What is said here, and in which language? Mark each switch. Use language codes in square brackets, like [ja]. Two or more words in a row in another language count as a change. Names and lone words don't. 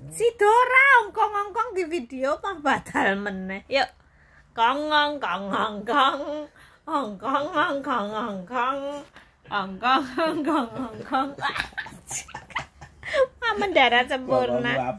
[su] Si Dora ongkong-ongkong di video mah batal meneh. Yuk. Kongong kongong kong. Ongkong ongkong ongkong. Ongkong ongkong ongkong. [id] Mama mendarat sempurna.